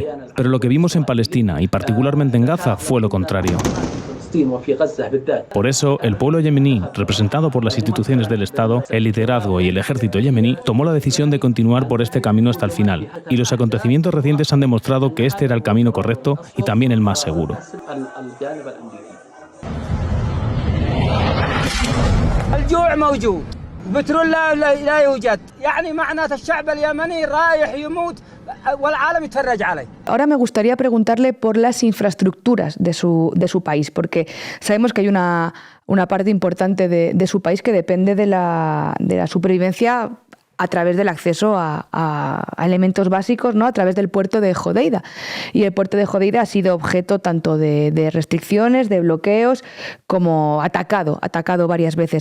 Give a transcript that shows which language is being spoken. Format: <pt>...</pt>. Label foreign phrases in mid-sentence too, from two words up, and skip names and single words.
<es>Pero lo que vimos en Palestina, y particularmente en Gaza, fue lo contrario. Por eso, el pueblo yemení, representado por las instituciones del Estado, el liderazgo y el ejército yemení, tomó la decisión de continuar por este camino hasta el final. Y los acontecimientos recientes han demostrado que este era el camino correcto y también el más seguro.</es> <ar>البترول لا يوجد يعني معناته الشعب اليمني رايح يموت والعالم يتفرج عليه.</ar> <es>Ahora me gustaría preguntarle por las infraestructuras de su país, porque sabemos que hay una parte importante de su país que depende de la supervivencia a través del acceso a elementos básicos, ¿no? A través del puerto de Hodeida. Y el puerto de Hodeida ha sido objeto tanto de restricciones, de bloqueos, como atacado varias veces.</es>